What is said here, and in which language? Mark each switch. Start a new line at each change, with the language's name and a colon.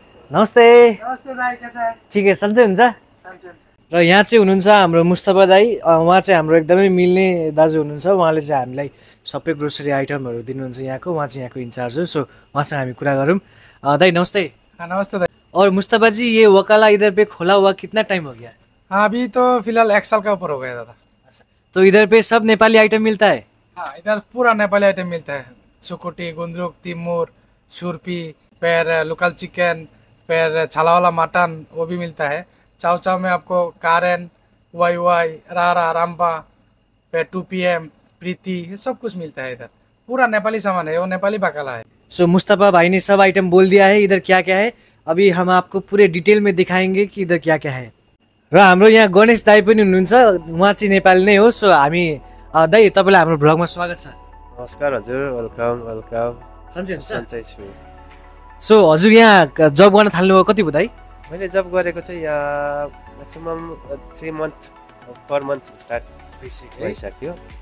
Nepali: नमस्ते। नमस्ते दाइ, के छ? ठिकै सन्चै हुन्छ। र यहाँ चाहिँ हुनुहुन्छ हाम्रो मुस्तफा दाई। उहाँ चाहिँ हाम्रो एकदमै मिल्ने दाजु हुनुहुन्छ। उहाँले चाहिँ हामीलाई सबै ग्रोसरी आइटमहरू दिनुहुन्छ यहाँको। उहाँ चाहिँ यहाँको इन्चार्ज हो। सो उहाँसँग हामी कुरा गरौँ। दाई नमस्ते। नमस्ते दाइ।
Hindi: और मुस्तफा जी, ये वकाला इधर पे खोला हुआ कितना टाइम हो गया? हाँ, अभी तो फिलहाल 1 साल का ऊपर हो गया दादा। अच्छा, तो इधर पे सब नेपाली आइटम मिलता है? हाँ, इधर पूरा नेपाली आइटम मिलता है। सुकुटी, गुन्द्रुक, तिमुर, छुर्पी, फिर लोकल चिकन, फिर छाला वाला मटन, वो भी मिलता है। चाव चाव में आपको कारेन, वाई रारा, रामपा, फिर 2 PM, प्रीति, ये सब कुछ मिलता है इधर। पूरा नेपाली सामान है, वो नेपाली बकाला है। सो मुस्तफा भाई ने सब आइटम बोल दिया है इधर क्या क्या है। अभी हम आपको पूरे डिटेल में दिखाएंगे कि इधर क्या क्या है।
Nepali: र हाम्रो यहाँ गणेश दाई पनि हुनुहुन्छ, उहाँ चाहिँ नेपाली नै हो। सो हामी दाई तपाईँलाई हाम्रो भ्लगमा स्वागत छ। नमस्कार हजुर, वेलकम। सन्चै छु। सो हजुर यहाँ जब गर्न थाल्नुभयो कति भयो दाइ? मैले जब गरेको चाहिँ यहाँ maximum 3 month per month start भइसक्यो।